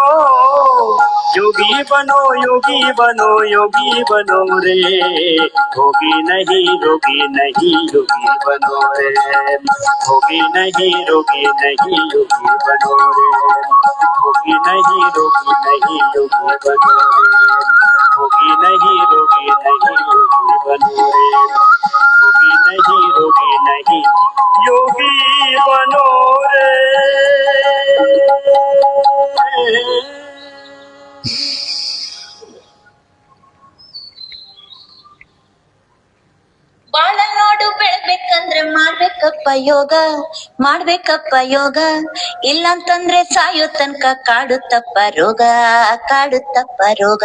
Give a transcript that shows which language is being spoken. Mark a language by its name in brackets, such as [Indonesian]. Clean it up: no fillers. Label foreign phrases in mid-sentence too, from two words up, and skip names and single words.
[Hindi] योगी बनो, योगी बनो, योगी बनो रे, होगी नहीं, रोगी नहीं, योगी बनो रे, होगी नहीं, रोगी नहीं, योगी बनो रे, होगी नहीं, रोगी नहीं, योगी बनो रे, होगी नहीं, रोगी नहीं, योगी बनो रे, होगी नहीं, रोगी नहीं, योगी बनो रे। [Kannada] ಬಾಳ ನೋಡು ಬೆಳಬೇಕಂದ್ರೆ ಮಾಡ್ಬೇಕಪ್ಪ ಯೋಗ, ಮಾಡ್ಬೇಕಪ್ಪ ಯೋಗ, ಇಲ್ಲಂತಂದ್ರೆ ಸಾಯೋ ತನಕ ಕಾಡುತ್ತಪ್ಪ ರೋಗ, ಕಾಡುತ್ತಪ್ಪ ರೋಗ.